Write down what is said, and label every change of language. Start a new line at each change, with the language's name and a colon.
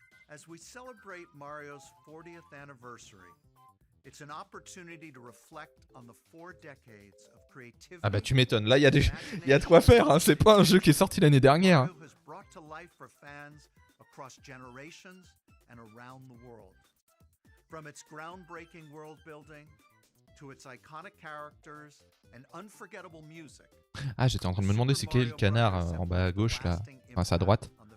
English: As we celebrate Mario's 40th anniversary, it's an opportunity to reflect on the 4 decades of creativity.
French: Ah bah tu m'étonnes, là il y a de quoi faire, hein. C'est pas un jeu qui est sorti l'année dernière.
English: Mario has brought to life for fans across generations and around the world. From its groundbreaking world building to its iconic characters and unforgettable music.
French: Ah, j'étais en train de me demander c'est quel canard en bas à gauche là, enfin c'est à droite.